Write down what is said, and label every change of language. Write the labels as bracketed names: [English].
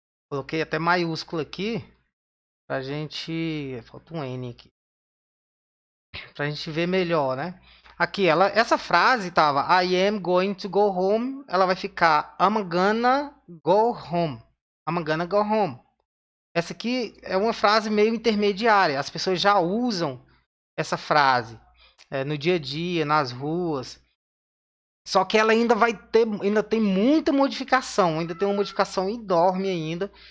[Portuguese] Coloquei até maiúsculo aqui pra gente. Falta um N aqui. Pra gente ver melhor, né? Aqui, essa frase tava [English] I am going to go home. [Portuguese] Ela vai ficar [English] I'm gonna go home. I'm gonna go home. [Portuguese] Essa aqui é uma frase meio intermediária. As pessoas já usam essa frase no dia a dia, nas ruas. Só que ela ainda tem muita modificação, ainda tem uma modificação enorme ainda.